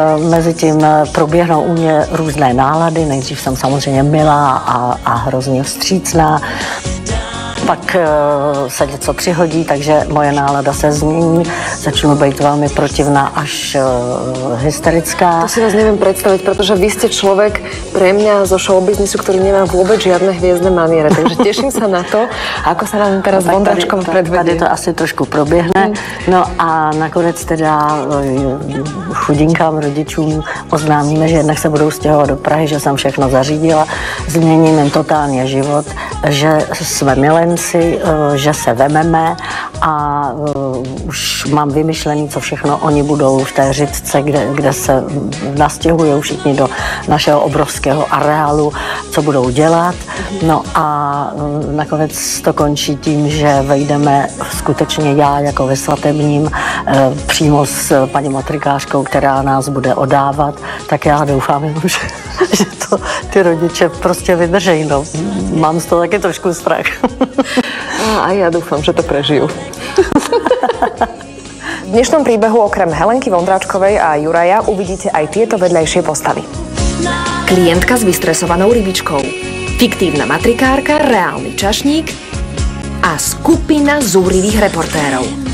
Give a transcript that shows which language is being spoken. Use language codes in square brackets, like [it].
[cs] Mezitím proběhnou u mě různé nálady, nejdřív jsem samozřejmě milá a hrozně vstřícná. Pak se něco přihodí, takže moje nálada se změní. Začnu být velmi protivná až hysterická. [sk] To si vás neviem predstaviť, pretože vy ste človek pre mňa zo showbiznisu, ktorý nemá vôbec žiadne hviezdne maniere. Takže teším sa na to, ako sa nám teraz Vondráčková predvedie. [cs] Tady to asi trošku proběhne. No a nakonec teda chudinkám rodičům oznámíme, že jednak se budou stěhovat do Prahy, že jsem všechno zařídila, změním jim totálně život, že jsme milenci, že se vememe a už mám vymyšlený, co všechno oni budou v té Řitce, kde se nastěhují všichni do našeho obrovského areálu, co budou dělat. No a nakonec to končí tím, že vejdeme skutečně já jako ve svatebním přímo s paní matrikářkou, která nás bude odávat, tak já doufám, že to ty rodiče prostě vydržejí. No. Mám z toho taky trošku strach. [sk] A ja dúfam, že to prežijú. V dnešnom príbehu okrem Helenky Vondráčkovej a Juraja uvidíte aj tieto vedľajšie postavy. Klientka s vystresovanou rybičkou, fiktívna matrikárka, reálny čašník a skupina zúrivých reportérov.